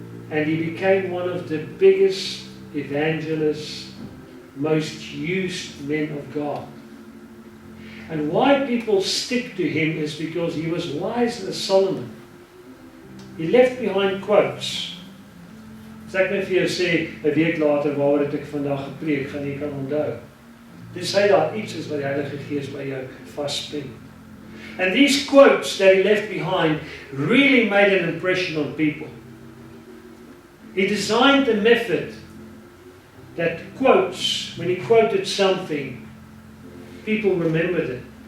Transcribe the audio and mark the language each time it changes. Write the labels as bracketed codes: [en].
[en] And he became one of the biggest evangelists, most used men of God. And why people stick to him is because he was wiser as Solomon. He left behind quotes. [af] As ek net vir jou sê, 'n week later waaroor het ek vandag gepreek, gaan jy kan onthou. Dis hy daar iets is wat die Heilige Gees by jou vaspin. [en] And these quotes that he left behind really made an impression on people. He designed a method that quotes, when he quoted something, people remembered it.